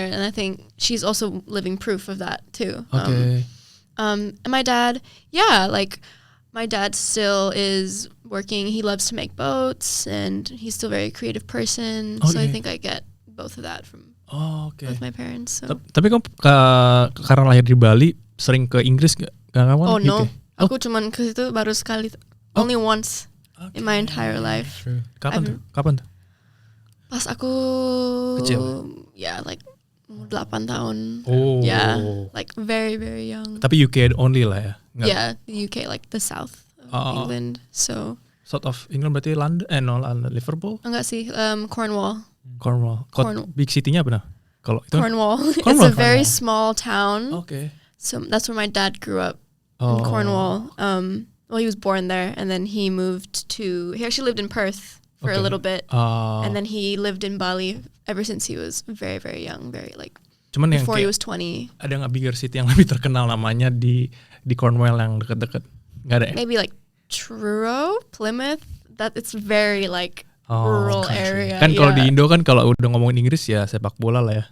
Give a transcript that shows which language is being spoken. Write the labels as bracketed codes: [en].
[en] And I think she's also living proof of that too. Okay. And my dad, like my dad still is working. He loves to make boats and he's still a very creative person. So I think I get both of that from both my parents. So. [id] Tapi kamu karena lahir di Bali sering ke Inggris gak? [en] Oh no, aku cuman ke situ baru sekali, only once in my entire life. True. [id] Kapan tuh? Pas aku kecil. [en] Like 8 [id] tahun. Oh. [en] Yeah, like very, very young. [id] Tapi [en] UK only [id] lah ya? Nggak? [en] Yeah, the UK, like the south of England. So South of England [id] berarti London, London, Liverpool? Enggak sih, Cornwall. [en] Big city- [id] nya apa nah? Kalau itu [en] Cornwall. It's a very small town. Okay. So that's where my dad grew up in Cornwall. Well, he was born there, and then he actually lived in Perth for a little bit, and then he lived in Bali ever since he was very, very young, [id] Cuman [en] before he was 20. [id] Ada nggak [en] bigger city [id] yang lebih terkenal namanya di Cornwall yang deket-deket? Nggak ada ya? [en] Maybe like Truro, Plymouth. That it's very like rural area. [id] Kan kalau di Indo kan kalau udah ngomongin Inggris ya sepak bola lah ya.